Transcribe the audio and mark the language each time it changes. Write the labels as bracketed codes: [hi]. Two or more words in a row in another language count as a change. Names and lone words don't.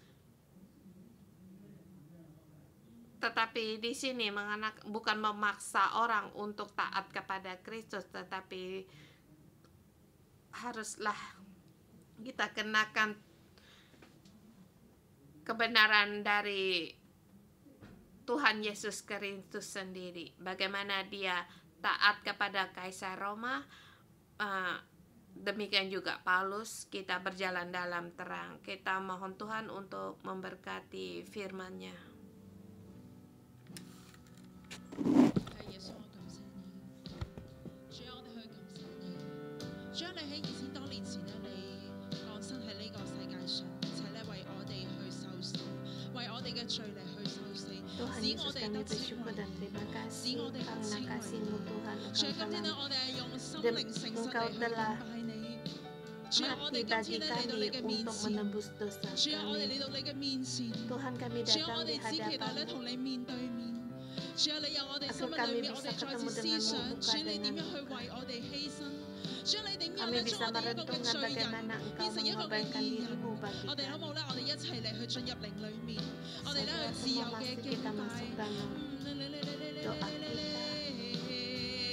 [id] Tetapi di sini bukan memaksa orang untuk taat kepada Kristus, tetapi haruslah kita kenakan kebenaran dari Tuhan Yesus Kristus sendiri. Bagaimana dia taat kepada Kaisar Roma, demikian juga Paulus. Kita berjalan dalam terang. Kita mohon Tuhan untuk memberkati firman-Nya. [yue] 係耶穌，我感謝你，主啊，我哋去感謝你。主啊，你喺2000多年前咧，你降生喺呢個世界上，而且咧為我哋去受死，為我哋嘅罪嚟去受死， [id] Tuhan [yue] 使 [id] Yesus [yue] 我哋 [id] kami [yue] 得稱 [id] bersyukur [yue] 為 [id] dan terima [yue] 使 [id] kasih [yue] 我哋得 [id] karena [yue] 稱為 [id] kasih-Mu Tuhan [yue] 主啊， [id] Engkau [yue] 今天 [id] telah [yue] 咧，我哋係用心靈誠實 [id] Engkau [yue] 地去 [id] telah [yue] 敬拜你。主啊，我 [id] mati [yue] 哋今 [id] bagi [yue] 天咧嚟到你 [id] kami [yue] 嘅面 [id] untuk [yue] 前， [id] menebus dosa [yue] 主啊，我哋 [id] kami. [yue] 嚟到你嘅面前， [id] Tuhan kami [yue] 主啊， [id] datang [yue] 我 [id] di [yue] 哋只期待咧 [id] hadapan-Mu [yue] 同你面對面。主啊，你有我哋心 [id] agar [yue] 裏 [id] kami [yue] 面，我 [id] bisa [yue] 哋再 [id] ketemu [yue] 次思 [id] denganmu [yue] 想， [id] muka [yue] 主你點 [id] dengan [yue] 樣去 [id] muka. [yue] 為我哋犧牲？主你點樣 [id] Kami [yue] 咧將 [id] bisa [yue] 我哋一個嘅 [id] merenungkan [yue] 罪人 [id] bagaimana [yue] 變 [id] Engkau [yue] 成一個嘅 [id] mengorbankan [yue] 義人。 [id] dirimu bagi [yue] 我哋好 [id] kami. [yue] 冇咧？我哋一齊嚟去進入靈裏面，我哋咧 [id] Segera [yue] 去自由 [id] semua [yue] 嘅 [id] masuk [yue] 敬 [id] kita [yue] 拜。 [id] masuk dalam doa kita.